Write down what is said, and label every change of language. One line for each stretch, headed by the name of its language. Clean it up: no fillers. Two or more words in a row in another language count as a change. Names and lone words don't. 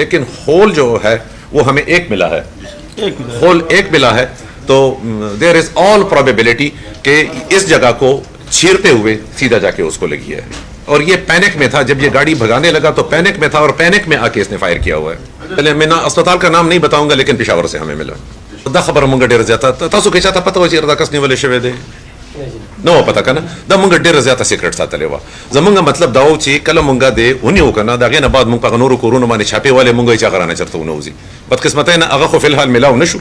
Urdu: لیکن ہول جو ہے وہ ہمیں ایک ملا ہے، ہول ایک ملا ہے. تو
English: there is all probability
Urdu: کہ اس جگہ کو چھیرتے ہوئے سیدھا جا کے اس کو لگی ہے. اور یہ پینک میں تھا، جب یہ گاڑی بھگانے لگا تو پینک میں تھا، اور پینک میں آ کے اس نے فائر کیا ہوا ہے. پہلے میں اسپتال کا نام نہیں بتاؤں گا، لیکن پشاور سے ہمیں ملا.
Pashto: دا خبر مونږ ډیر زیاته تاسو کې چاته پته و چې دا کس نیول شوی دی؟ نو پته کنه دا مونږ ډیر زیاته سیکرټ ساتلې و. زمونږ مطلب دا و چې کله مونږ دی ونیو کنه دا غینه بعد مونږ په نورو کورونو باندې چھاپې والے مونږ یې چا غرانه چرته ونوځي. بدقسمتۍ نه هغه خو فلحال ملاو نشو.